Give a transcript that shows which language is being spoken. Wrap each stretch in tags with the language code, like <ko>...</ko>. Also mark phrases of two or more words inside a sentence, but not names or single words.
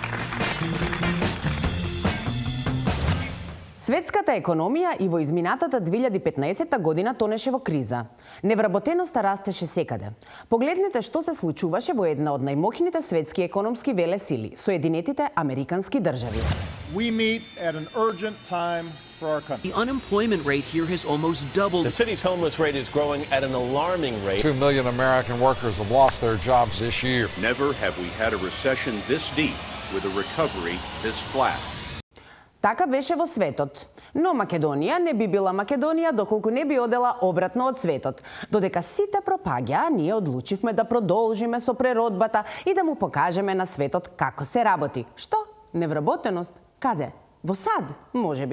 <mk>Светската економија и во изминатата 2015 година тонеше во криза. Невработеноста растеше секаде. Погледнете што се случуваше во една од најмоќните светски економски велесили, Соединетите Американски држави.</mk> <en>We meet at an urgent time for our country. The unemployment rate here has almost doubled. The city's homeless rate is growing at an alarming rate. 2 million American workers have lost their jobs this year. Never have we had a recession this deep with a recovery this flat.</en> <mk>Така беше во светот. Но Македонија не би била Македонија доколку не би одела обратно од светот. Додека сите пропаѓаа, ние одлучивме да продолжиме со преродбата и да му покажеме на светот како се работи. Што? Невработеност? Каде? Во САД, можеби.</mk>